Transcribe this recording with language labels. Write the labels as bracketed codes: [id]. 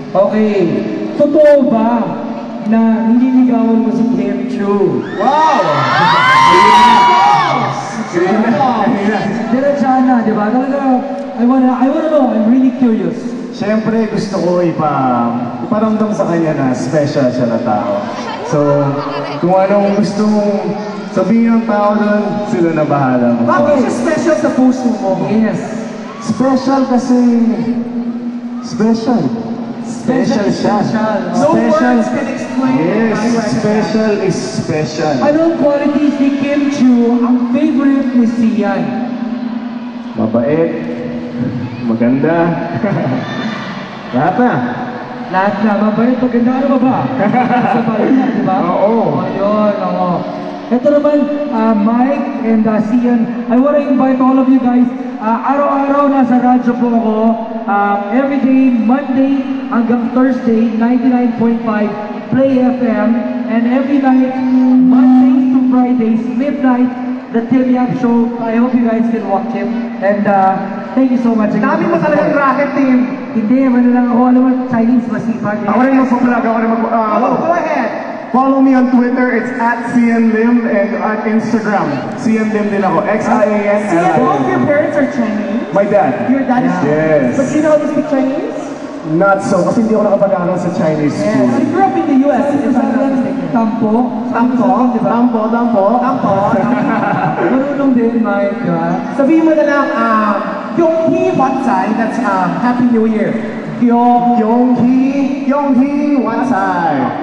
[tl] Okay, totoo ba na nililigawan mo si Kim Chu? [en] Wow! [tl] Diretsahan na, di ba? [en] Talaga, I wanna know, I'm really curious. [tl] Siyempre gusto ko iparamdam sa kanya na special siya na tao. So, kung anong gusto mong sabihin ng tao doon, sila na bahala mo. Bakit siya special sa puso mo? [en] Yes. [tl] Special kasi... Special siya. [en] No words can explain. Yes, special is special. [tl] Anong qualities ni Kim Chu ang favorite ni Sian? Mabait, maganda. Lahat na. Lahat na, mabait, maganda, ano ba ba? Sa balik na, di ba? Oo. Ayun, oo. Ito naman, [en] Mike and Sian, I wanna invite all of you guys. [tl] Araw-araw nasa radyo po ako. [en] Every day, Monday hanggang Thursday, 99.5 Play FM. And every night, Mondays to Fridays, midnight, the Tim Yap Show. I hope you guys can watch him. And thank you so much. [tl] Dami mo talagang racket, Tim. Hindi, ano lang ako, alam mo, Chinese masipag. Ako rin mag-vlog, [en] Go ahead. Follow me on Twitter, it's @CNLim, and on Instagram, CNLim din ako, Sian, both your XIAN. parents are Chinese. My dad. Your dad is Yes. But you know how to speak Chinese? Not so, [tl] kasi hindi ako nakapag-aral sa Chinese [en] Yes. school. You grew up in the US, if I'm not mistaken. [tl] Tampo. Di ba? Tampo. Marunong din, Mike, di ba? Sabihin mo na lang, Yonghi Watsai, [en] that's Happy New Year. Yonghi Watsai.